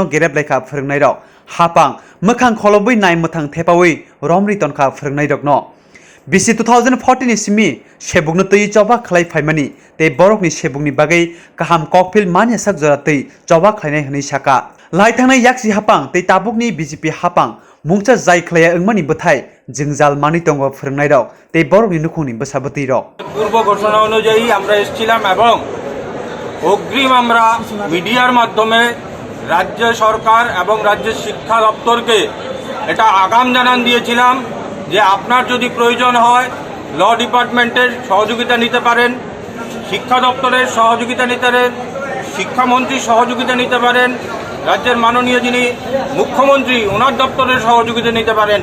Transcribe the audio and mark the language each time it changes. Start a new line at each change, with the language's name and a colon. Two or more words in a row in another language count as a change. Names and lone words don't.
Bodo: गेरेब लेखा फोरोंनाय दाव हापां मोखां खलबै नाय मोथां थेपावै रमरि तनखा फोरोंनाय रखनो बिसि 2014 सिमि सेबुकनो तै चबा खलाय फायमानि ते बरकनि सेबुकनि बागै काहाम ककफिल मानिया sak जरा तै चबा खलायनाय हनै साका लाय थांनाय याक्सि हापां तै ताबुकनि बीजेपी हापां मुंचा जाय खलाया अंमानि बथाय जिंजाल मानि तंगो फोरोंनाय दाव ते बरकनि नुखुंनि बसाबती रक
Bangla: পূর্ব ঘোষণা অনুযায়ী আমরা এসেছিলাম এবং অগ্রিম আমরা মিডিয়ার মাধ্যমে রাজ্য সরকার এবং রাজ্যের শিক্ষা দপ্তরকে এটা আগাম জানান দিয়েছিলাম যে আপনার যদি প্রয়োজন হয়
English: law departmenter
Bangla: সহযোগিতা নিতে পারেন, শিক্ষা দপ্তরের সহযোগিতা নিতে পারেন, শিক্ষামন্ত্রীর সহযোগিতা নিতে পারেন, রাজ্যের মাননীয় যিনি মুখ্যমন্ত্রী ওনার দপ্তরের সহযোগিতা নিতে পারেন।